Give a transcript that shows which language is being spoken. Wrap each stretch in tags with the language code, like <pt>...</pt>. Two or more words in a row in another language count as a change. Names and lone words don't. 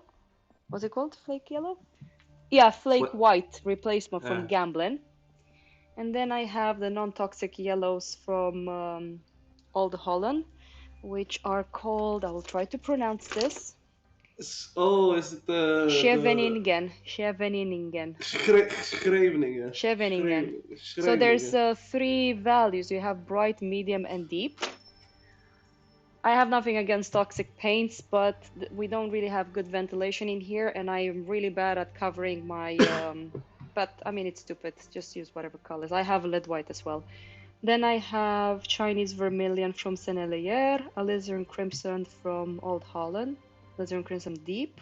<en>What's it called? Flake yellow? Yeah, flake Fl- white replacement from uh, Gamblin. And then I have the non-toxic yellows from Old Holland, which are called, I will try to pronounce this, oh, is it the Scheveningen. Scheveningen. Schreveningen? Scheveningen. So there's Schreveningen. three values. You have bright, medium, and deep. I have nothing against toxic paints, but we don't really have good ventilation in here, and I am really bad at covering my. But I mean, it's stupid. Just use whatever colors. I have lead white as well. Then I have Chinese vermilion from Sennelier, alizarin crimson from Old Holland, alizarin crimson deep.</en>